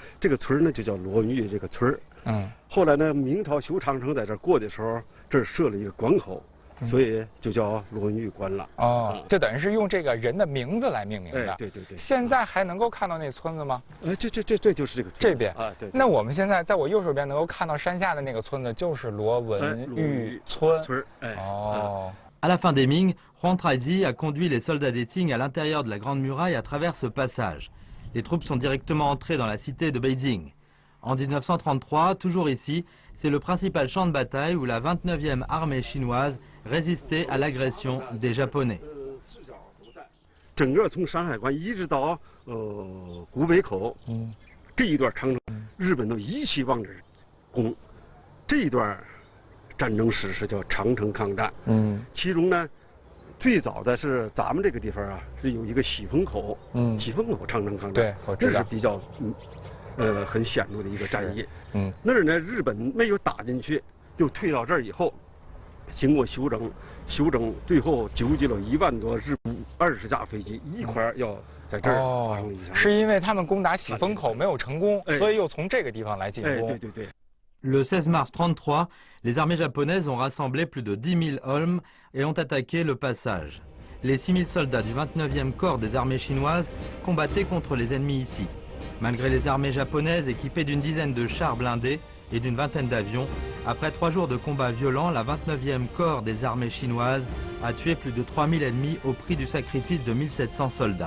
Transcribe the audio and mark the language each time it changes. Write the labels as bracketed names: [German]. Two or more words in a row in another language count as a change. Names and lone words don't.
[Chinese] 这个村儿呢就叫罗文峪这个村儿。后来呢，明朝修长城在这儿过的时候，这儿设了一个关口，所以就叫罗文峪关了。哦，这等于是用这个人的名字来命名的。对对对。现在还能够看到那村子吗？这就是这个村。这边啊，对。那我们现在在我右手边能够看到山下的那个村子，就是罗文峪村。哦。 [French] À la fin des Ming, Huang Traizi a conduit les soldats des Qing à l'intérieur de la Grande Muraille à travers ce passage. Les troupes sont directement entrées dans la cité de Beijing. En 1933, toujours ici, c'est le principal champ de bataille où la 29e armée chinoise résistait à l'agression des Japonais. [Chinese] 整个从山海关一直到古北口，这一段长城，日本都一起往这儿攻。这一段战争史是叫长城抗战。其中呢，最早的是咱们这个地方啊，是有一个喜峰口。喜峰口长城抗战，对，我知道，这是比较很显著的一个战役。那儿呢，日本没有打进去，就退到这儿以后， 经过修整，最后纠集了1万多日20架飞机一块儿要在这儿发生一场。是因为他们攻打喜峰口没有成功，所以又从这个地方来进攻。对。 [French] Le 16 mars 33, les armées japonaises ont rassemblé plus de 10 000 hommes et ont attaqué le passage. Les 6 000 soldats du 29e corps des armées chinoises combattaient contre les ennemis ici. Malgré les armées japonaises équipées d'une dizaine de chars blindés et d'une vingtaine d'avions, après 3 jours de combats violents, la 29e corps des armées chinoises a tué plus de 3000 ennemis au prix du sacrifice de 1700 soldats.